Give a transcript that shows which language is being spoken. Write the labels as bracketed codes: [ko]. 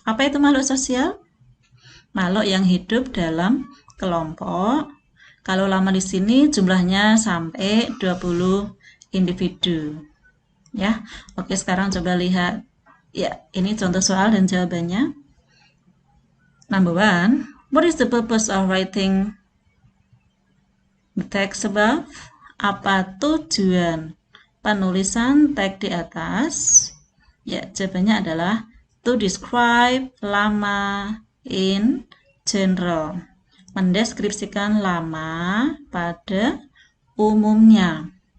[id] Apa itu makhluk sosial? Makhluk yang hidup dalam kelompok. Kalau lama di sini jumlahnya sampai 20 individu, ya. Oke, sekarang coba lihat, ya, ini contoh soal dan jawabannya. [en] Number 1, what is the purpose of writing the text above? [id] Apa tujuan penulisan teks di atas? Ya, jawabannya adalah [en] to describe lama in general. [id] Mendeskripsikan lama pada umumnya.